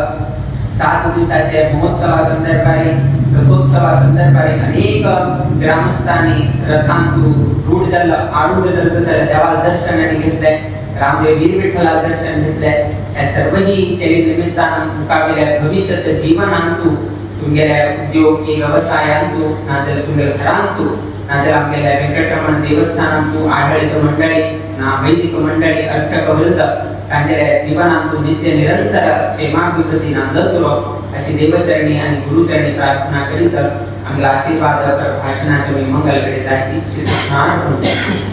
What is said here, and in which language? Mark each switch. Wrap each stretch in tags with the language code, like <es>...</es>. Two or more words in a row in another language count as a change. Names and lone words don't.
<kok>7 दिवसाचे महोत्सवा संदर्भारी रथोत्सवा संदर्भारी अनेक ग्रामस्थांनी रथांतू रूढ जाल्लो आरूढ जाल्लो तसं देवाल दर्शनाने घेतले रामदेव वीर विठ्ठला दर्शन घेतले हे सर्वही तेरे निमित्तान मुखावेल्या भविष्याच्या जीवनांतू तुमगेल्या उद्योग व्यवसायांतू नाजाल्यार तुमगेल्या घरांतू नाजाल्यार आमगेल्या वेंकटरमण देवस्थानांतू आडळीत मंडळी ना वैदिक मंडळी अर्चक वृंद तांच्या जीवनातून नित्य निरंतर क्षेमाभिवृद्धी नांदतलो अशी देवचरणी आणि गुरुचरणी प्रार्थना करीत आमला आशीर्वाद भाषणाचे मी मंगल करीत आहे. श्री कृष्णार्पण.</kok>